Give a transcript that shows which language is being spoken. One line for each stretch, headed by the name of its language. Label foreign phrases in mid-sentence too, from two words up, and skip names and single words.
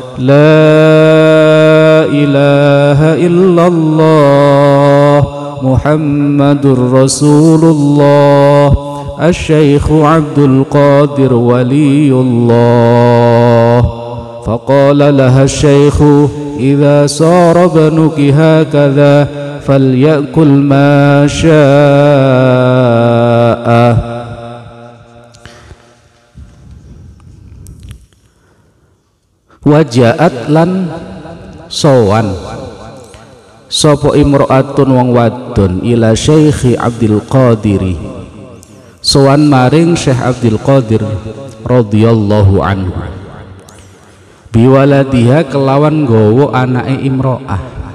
Arabic: لا إله إلا الله محمد رسول الله الشيخ عبد القادر ولي الله فقال لها الشيخ إذا صار ابنك هكذا فليأكل ما شاء.
Javanese: Wajaat lan sowan sapa imro'atun wong wadon ila Syekh Abdul Qadiri, sowan maring Syekh Abdul Qadir
Arabic: رضي الله عنه
Javanese: biwaladiha kelawan gowo anake imro'ah.